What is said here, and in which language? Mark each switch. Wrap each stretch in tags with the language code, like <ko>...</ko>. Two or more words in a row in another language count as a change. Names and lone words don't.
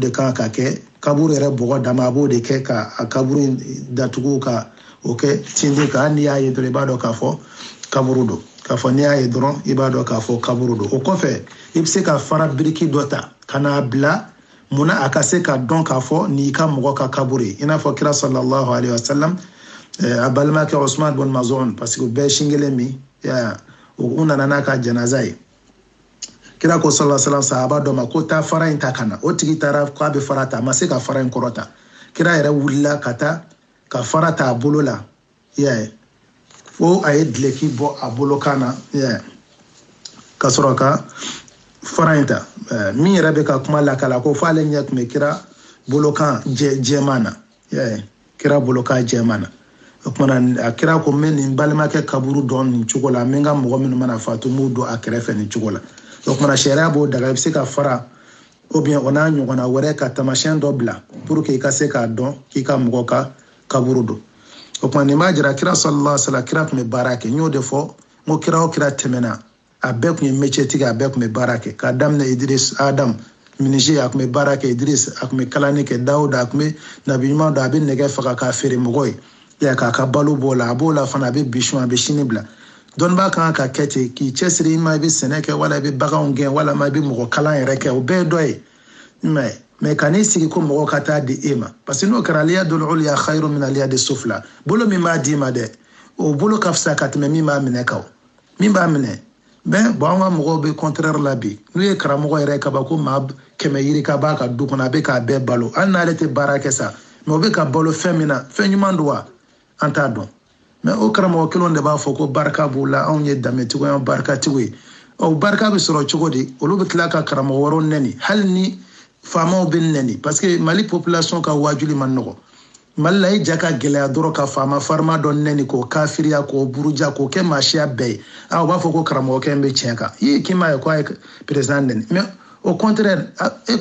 <bm>de kan ka kɛ kaburu yɛrɛ bɔgɔ dama a b'o de kɛ ka a kaburu datugu ka o kɛ tindi kan n'i y'a ye dɔrɔn i b'a dɔn k'a fɔ kaburu don k'a fɔ n'i y'a ye dɔrɔn i b'a dɔn k'a fɔ kaburu don o kɔfɛ i bɛ se ka fara biriki dɔ ta ka n'a bila munna a ka se ka dɔn k'a fɔ n'i ka mɔgɔ ka kaburu ye i n'a fɔ kira</bm> <ar>صلى الله عليه وسلم</ar> <bm>a balimakɛ Usman bin Maz'un</bm> <fr>parce que</fr> <bm>u bɛɛ sin kelen min u nana n'a ka janaza ye kira ko</bm> <ar>صلى الله عليه وسلم</ar> <bm>sahaba dɔ ma ko taa fara in ta ka na o tigi taara k'a bɛ fara ta a ma se ka fara in kɔrɔta kira yɛrɛ wulila ka taa ka fara ta a bolo la fo a ye dileki bɔ a bolo kan na ka sɔrɔ ka fara in ta min yɛrɛ bɛ ka kuma lakala ko f'ale ɲɛ tun bɛ kira bolokan jɛman na kira bolokan jɛman na o kumana a kira ko n bɛ nin balimakɛ kaburu dɔn nin cogo la n bɛ n ka mɔgɔ minnu mana fatu n b'u don a kɛrɛfɛ nin cogo la o kumana sariya b'o daga i bɛ se ka fara</bm> <fr>ou bien</fr> <bm>o n'a ɲɔgɔnna wɛrɛ ka taamasiyɛn dɔ bila</bm> <fr>pour que</fr> <bm>i ka se k'a dɔn k'i ka mɔgɔ ka kaburu don o kumana nin b'a jira kira</bm> <ar>صلى الله عليه وسلم</ar> <bm>kira tun bɛ baara kɛ n y'o de fɔ n ko kira o kira tɛmɛna a bɛɛ tun ye métier tigi a bɛɛ tun bɛ baara kɛ k'a daminɛ Idris Adam menuisier a tun bɛ baara kɛ Idris a tun bɛ kalani kɛ Dawuda a tun bɛ nabi ɲuman dɔ a bɛ nɛgɛ faga k'a feere mɔgɔ ye k'a ka balo b'o la a b'o la fana a bɛ bisun a bɛ sini bila dɔnnibaa kan ka kɛ ten k'i cɛsiri i ma i bɛ sɛnɛ kɛ wala i bɛ baganw gɛn walama i bɛ mɔgɔ kalan yɛrɛ kɛ o bɛɛ ye dɔ ye mais ka n'i sigi ko mɔgɔ ka taa di e ma</bm> <fr>parce que</fr> <bm>n'o kɛra</bm> <ar>اليد العليا خير من اليد السفلى</ar> <bm>bolo min b'a d'i ma dɛ o bolo ka fisa ka tɛmɛ min b'a minɛ kan min b'a minɛ</bm> <fr>ben bon</fr> <bm>an ka mɔgɔw bɛ contraire la bi n'u ye karamɔgɔ yɛrɛ kaba ko maa 100 yiri ka b'a ka du kɔnɔ a bɛ k'a bɛɛ balo hali n'ale tɛ baara kɛ sa mais o bɛ ka balo fɛn min na fɛn ɲuman don wa an t'a dɔn mais o karamɔgɔ kelenw de b'a fɔ ko barika b'u la anw ye danbetigiw ye barikatigiw ye o barika bɛ sɔrɔ cogo di olu bɛ tila ka karamɔgɔ wɛrɛw nɛni hali ni faamaw bɛ nɛni</bm> <fr>parce que</fr> <bm>Mali population ka wajuli man nɔgɔ Mali la i ja ka gɛlɛya dɔrɔn ka faama farima dɔ nɛni k'o kafiriya k'o buruja k'o kɛ maasiya bɛɛ ye u b'a fɔ ko karamɔgɔkɛ in bɛ tiɲɛ kan i k'i ma ye ko a ye président nɛni</bm> <fr>mais au contraire</fr> <bm>e</bm>